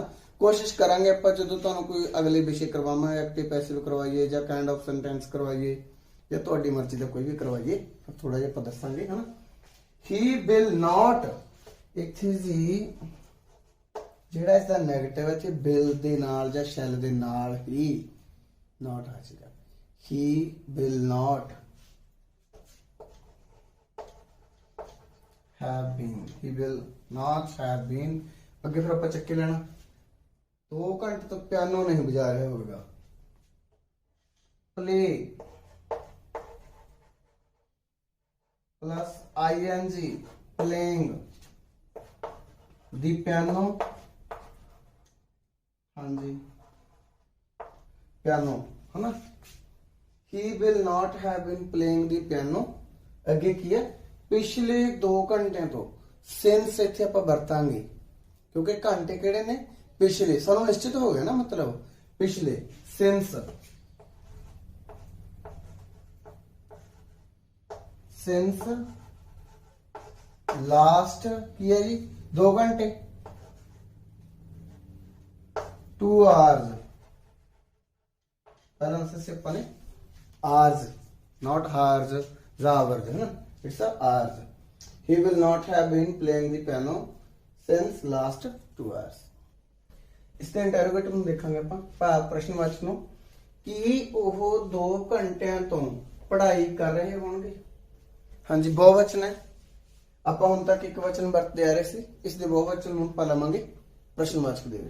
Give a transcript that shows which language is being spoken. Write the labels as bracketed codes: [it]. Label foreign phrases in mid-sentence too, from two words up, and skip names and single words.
[pa] ਕੋਸ਼ਿਸ਼ ਕਰਾਂਗੇ ਆਪਾਂ ਜਦੋਂ ਤੁਹਾਨੂੰ ਕੋਈ ਅਗਲੇ ਵਿਸ਼ੇ ਕਰਵਾਵਾਂਗੇ, [en] active passive [pa] ਕਰਵਾਈਏ ਜਾਂ [en] kind of sentence [pa] ਕਰਵਾਈਏ ਜਾਂ ਤੁਹਾਡੀ ਮਰਜ਼ੀ ਦਾ ਕੋਈ ਵੀ ਕਰਵਾਈਏ, ਥੋੜਾ ਜਿਹਾ ਆਪਾਂ ਦੱਸਾਂਗੇ ਹਨਾ। [en] he will not, [pa] ਇੱਥੇ ਜੀ ਜਿਹੜਾ ਇਸ ਦਾ ਨੈਗੇਟਿਵ ਇੱਥੇ ਬਿਲ ਦੇ ਨਾਲ ਜਾਂ ਸ਼ੈਲ ਦੇ ਨਾਲ ਹੀ ਨੋਟ ਆ ਜਾਏਗਾ। [en] he will not have been, he will not have been। [pa] ਅੱਗੇ ਫਿਰ ਆਪਾਂ ਚੱਕੇ ਲੈਣਾ, 2 ਘੰਟੇ ਤੋਂ ਪਿਆਨੋ ਨਹੀਂ ਵਜਾ ਰਿਹਾ ਹੋਵੇਗਾ। [en] play plus ing, playing the piano। [hi] हाँ जी, piano है ना। [en] he will not have been playing the piano। [pa] ਅੱਗੇ ਕੀ ਹੈ, ਪਿਛਲੇ 2 ਘੰਟਿਆਂ ਤੋਂ। ਸਿੰਸ ਇੱਥੇ ਆਪਾਂ ਵਰਤਾਂਗੇ ਕਿਉਂਕਿ ਘੰਟੇ ਕਿਹੜੇ ਨੇ, ਪਿਛਲੇ, ਸਾਨੂੰ ਨਿਸ਼ਚਿਤ ਹੋ ਗਿਆ ਨਾ, ਮਤਲਬ ਪਿਛਲੇ। ਸਿੰਸ, [en] since last [pa] ਕੀ ਹੈ ਜੀ, 2 ਘੰਟੇ, 2 hours। ਪਹਿਲਾਂ से ਆਪਾਂ ਨੇ [en] hours, not hours, hours [hi] है ना, [en] it's a hours। He will not have been playing the piano since last 2 hours. [pa] ਇਸ ਤੇ ਇੰਟਰੋਗੇਟਿਵ ਨੂੰ ਦੇਖਾਂਗੇ ਆਪਾਂ, ਭਾਵ ਪ੍ਰਸ਼ਨਵਾਚਕ ਨੂੰ, ਕਿ ਉਹ 2 ਘੰਟਿਆਂ ਤੋਂ ਪੜ੍ਹਾਈ ਕਰ ਰਹੇ ਹੋਣਗੇ। ਹਾਂਜੀ, ਬਹੁਵਚਨ ਹੈ। ਆਪਾਂ ਹੁਣ ਤੱਕ ਇੱਕ ਵਚਨ ਵਰਤਦੇ ਆ ਰਹੇ ਸੀ, ਇਸ ਦੇ ਬਹੁਵਚਨ ਨੂੰ ਆਪਾਂ ਲਵਾਂਗੇ ਪ੍ਰਸ਼ਨਵਾਚਕ ਦੇ ਵਿੱਚ।